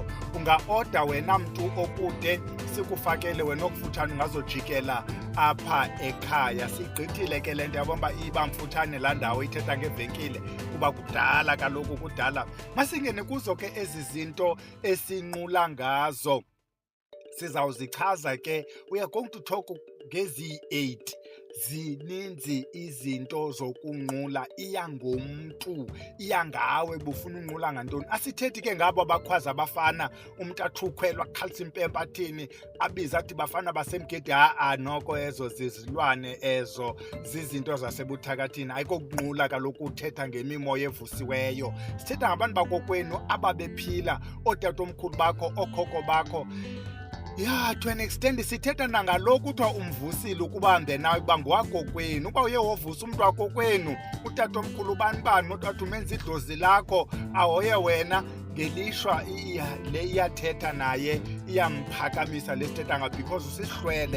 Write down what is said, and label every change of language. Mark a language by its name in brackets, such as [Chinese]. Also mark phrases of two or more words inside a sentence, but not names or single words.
[Xhosa] Unga-oda wena mntu okude, sikufakele wena okufutshane ungazojikela apha ekhaya. Sigqithile ke le nto yabomba iba mfutshane laa ndawo ithetha ngevenkile, kuba kudala kaloku kudala. Masingene kuzo ke ezi zinto esinqula ngazo, sizawuzichaza ke. [English] We are going to talk ngezi-8. [Xhosa] Zininzi izinto zokunqula, iya ngomntu, iya ngawe bufuna unqula ngantoni. Asithethi ke ngabo abakhwaza abafana, umntu athukhwelwa akhalisa impempe athini, abiza athi bafana basemgedi. Noko ezo zizilwane, ezo zizinto zasebuthakathini. Ayikokunqula kaloku uthetha ngemimoya evusiweyo. Sithetha ngabantu bakokwenu ababephila, ootatomkhulu bakho, ookhokho bakho. [English] To an extent [Xhosa] sithetha nangalo kuthiwa umvusile ukuba nawe uba ngowakokwenu. Uba uye wovusa umntu wakokwenu, utatomkhulu bani, utata umenza idlozi lakho, ahoye wena, ngelishwa le iyathetha naye, iyamphakamisa le sithetha ngayo because usihlwele.